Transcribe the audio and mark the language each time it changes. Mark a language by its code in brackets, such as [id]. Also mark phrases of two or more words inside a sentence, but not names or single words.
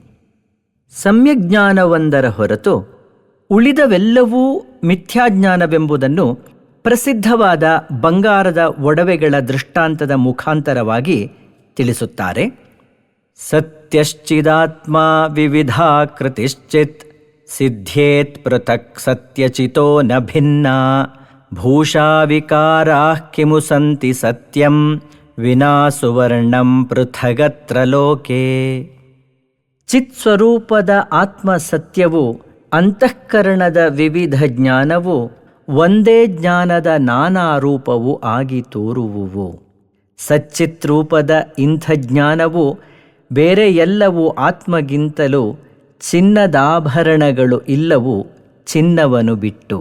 [kn] ಸಮ್ಯಜ್ಞಾನವೊಂದರ ಹೊರತು ಉಳಿದವೆಲ್ಲವೂ ಮಿಥ್ಯಾಜ್ಞಾನವೆಂಬುದನ್ನು ಪ್ರಸಿದ್ಧವಾದ ಬಂಗಾರದ ಒಡವೆಗಳ ದೃಷ್ಟಾಂತದ ಮುಖಾಂತರವಾಗಿ ತಿಳಿಸುತ್ತಾರೆ. [sa] ಸತ್ಯಶ್ಚಿದಾತ್ಮ ವಿವಿಧಾಕೃತಿಶ್ಚಿತ್ ಸಿದ್ಧ್ಯೇತ್ ಪೃಥಕ್ ಸತ್ಯಚಿತೋ ನ ಭಿನ್ನ ಭೂಷಾ ವಿಕಾರಾಃ ಕಿಮು ಸಂತಿ ಸತ್ಯಂ ವಿನಾ ಸುವರ್ಣಂ ಪೃಥಗತ್ರ ಲೋಕೆ. [kn] ಚಿತ್ಸ್ವರೂಪದ ಆತ್ಮ ಸತ್ಯವು, ಅಂತಃಕರಣದ ವಿವಿಧ ಜ್ಞಾನವು ಒಂದೇ ಜ್ಞಾನದ ನಾನಾ ರೂಪವು ಆಗಿ ತೋರುವುವು. ಸಚ್ಚಿತ್ರೂಪದ ಇಂಥ ಜ್ಞಾನವು ಬೇರೆ ಎಲ್ಲವೂ ಆತ್ಮಗಿಂತಲೂ ಚಿನ್ನದಾಭರಣಗಳು ಇಲ್ಲವು ಚಿನ್ನವನ್ನು ಬಿಟ್ಟು.